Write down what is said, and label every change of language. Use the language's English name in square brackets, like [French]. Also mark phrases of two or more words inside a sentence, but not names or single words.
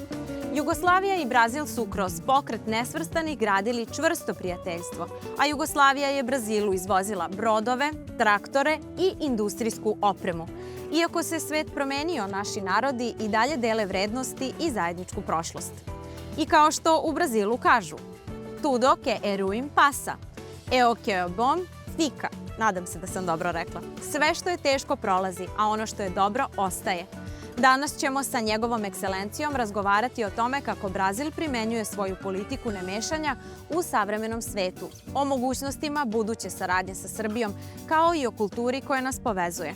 [Serbian] Jugoslavija i Brazil su kroz Pokret nesvrstanih gradili čvrsto prijateljstvo, a Jugoslavija je Brazilu izvozila brodove, traktore i industrijsku opremu. Iako se svet promenio, naši narodi i dalje dele vrednosti i zajedničku prošlost. I kao što u Brazilu kažu, [Portuguese] tudo que é ruim passa, o que é bom fica. [Serbian] Nadam se da sam dobro rekla. Sve što je teško prolazi, a ono što je dobro ostaje. Danas ćemo sa njegovom ekscelencijom razgovarati o tome kako Brazil primenjuje svoju politiku nemešanja u savremenom svetu, o mogućnostima buduće saradnje sa Srbijom, kao i o kulturi koja nas povezuje.